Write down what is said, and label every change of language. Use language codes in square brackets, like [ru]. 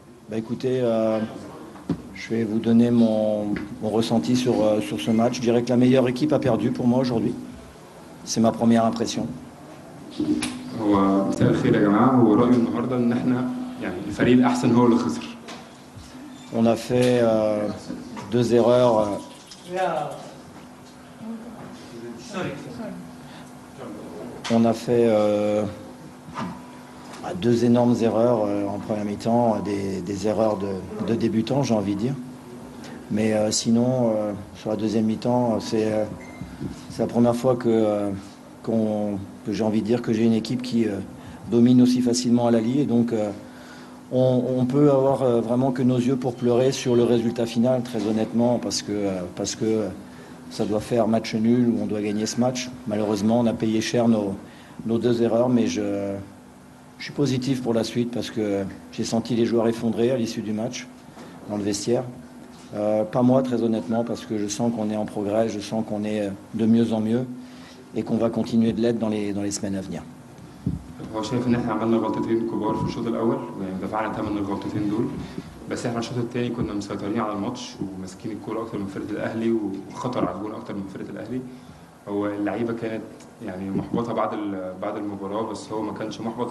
[fr] Bah écoutez, je vais vous donner mon ressenti sur ce match. Je dirais que la meilleure équipe a perdu pour moi aujourd'hui. C'est ma première impression. [ar] هو مساء الخير يا جماعة. هو رأيي النهاردة إن إحنا يعني الفريق الأحسن هو اللي خسر. [fr] On a fait deux erreurs. On a fait deux énormes erreurs en première mi-temps, des erreurs de débutants, j'ai envie de dire. Mais sinon, sur la deuxième mi-temps, c'est la première fois que j'ai envie de dire que j'ai une équipe qui domine aussi facilement à l'Ali. Et donc, on peut avoir vraiment que nos yeux pour pleurer sur le résultat final, très honnêtement, parce que ça doit faire match nul ou on doit gagner ce match. Malheureusement, on a payé cher nos deux erreurs, mais je suis positif pour la suite parce que j'ai senti les joueurs effondrés à l'issue du match dans le vestiaire. Pas moi, très honnêtement, parce que je sens qu'on est en progrès, je sens qu'on est de mieux en mieux et qu'on va continuer de l'être dans les semaines à venir. [ar] هو شايف إن إحنا عملنا غلطتين كبار في الشوط الأول ويعني دفعنا ثمن الغلطتين دول. بس إحنا الشوط الثاني كنا مسيطرين على الماتش وماسكين الكورة أكتر من فرقة الأهلي وخطر على الجون أكتر من فرقة الأهلي. هو اللعيبة كانت يعني محبطة بعد المباراة، بس هو ما كانش محبط.